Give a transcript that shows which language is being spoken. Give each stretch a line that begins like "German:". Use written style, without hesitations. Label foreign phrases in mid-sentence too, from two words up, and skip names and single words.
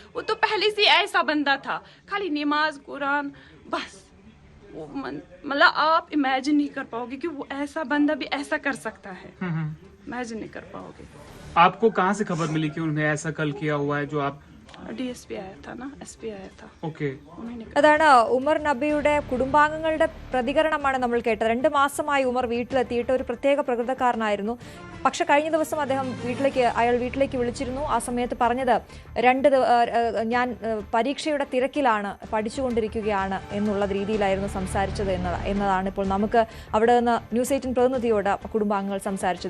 Hindi: वो तो पहले से ऐसा बंदा था, खाली नमाज कुरान बस। मतलब आप इमेजिन नहीं कर पाओगे कि वो ऐसा बंदा भी ऐसा कर सकता है। इमेजिन नहीं कर पाओगे। आपको कहाँ से खबर मिली कि उन्होंने ऐसा कल किया हुआ है जो आप DSP आया था ना, SP आया था. ओके.
Malayalam: അതാണ് ഉമർ നബിയുടെ കുടുംബാംഗങ്ങളുടെ പ്രതികരണമാണ് നമ്മൾ കേട്ടത്. 2 മാസമായി ഉമർ വീട്ടിലെത്തിയിട്ട് ഒരു പ്രത്യേക പ്രകൃതക്കാരനായിരുന്നു. പക്ഷെ കഴിഞ്ഞ ദിവസം അദ്ദേഹം അയാൾ വീട്ടിലേക്ക് വിളിച്ചിരുന്നു. ആ സമയത്ത് പറഞ്ഞത് ഞാൻ പരീക്ഷയുടെ തിരക്കിലാണ്, പഠിച്ചുകൊണ്ടിരിക്കുകയാണ് എന്നുള്ള രീതിയിലായിരുന്നു സംസാരിച്ചത് എന്നതാണ് ഇപ്പോൾ നമുക്ക് അവിടെ നിന്ന് ന്യൂസ് 18 പ്രതിനിധിയോട് കുടുംബാംഗങ്ങൾ സംസാരിച്ചത്.